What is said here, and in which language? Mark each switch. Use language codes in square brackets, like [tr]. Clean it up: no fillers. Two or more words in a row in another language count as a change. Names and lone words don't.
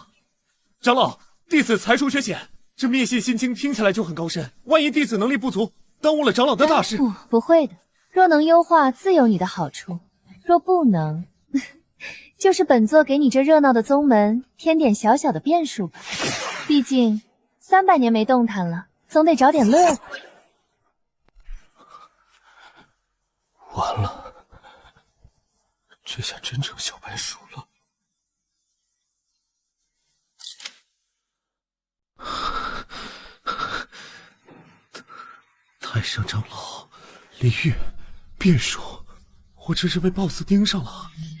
[zh] 長老，弟子才疏學淺，這滅信心經聽起來就很高深，萬一弟子能力不足，耽誤了長老的大事。不會的，若能優化，自有你的好處；若不能。就是本座給你這熱鬧的宗門添點小小的變數吧，畢竟300 年沒動彈了，總得找點樂子。完了，这下真成小白鼠了。太上长老，李煜，变数，我这是被 BOSS 盯上了。